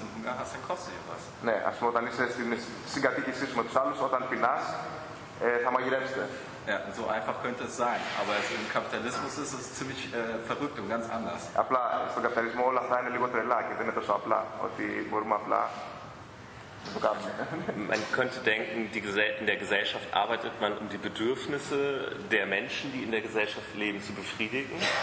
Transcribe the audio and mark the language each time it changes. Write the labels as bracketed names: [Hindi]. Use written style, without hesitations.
[German] Wenn du in deiner WG bist und Hunger hast, dann kostet ihr was. Ne, also dann ist es in der Synkatikisismus, dann ja, so einfach könnte es sein. Aber im Kapitalismus ist es ziemlich verrückt und ganz anders. [Greek] Απλά, στον καπιταλισμό όλα αυτά είναι λίγο τρελά και δεν είναι τόσο απλά. Ότι μπορούμε απλά να το κάνουμε. [German] Man könnte denken, in der Gesellschaft arbeitet man, um die Bedürfnisse der Menschen, die in der Gesellschaft leben, zu befriedigen.